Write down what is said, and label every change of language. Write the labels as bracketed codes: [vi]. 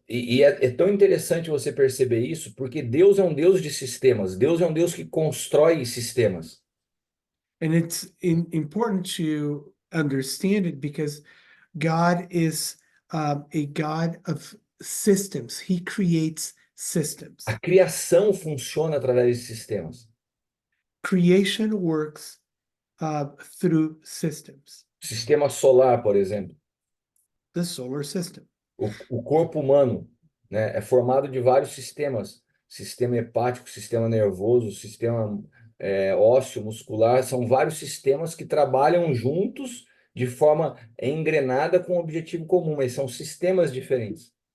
[pt] E é tão interessante você perceber isso, porque Deus é um Deus de sistemas. Deus é um Deus que constrói sistemas. [en] And it's important to understand it because God is a God of systems. He creates systems. [pt] A criação funciona através de sistemas. [en] Creation works through systems. [pt] Sistema solar, por exemplo. [en] The solar system. [pt] O corpo humano, né, é formado de vários sistemas. Sistema hepático, sistema nervoso, sistema ósseo, muscular. São vários sistemas que trabalham juntos de forma engrenada com um objetivo comum, mas são sistemas diferentes.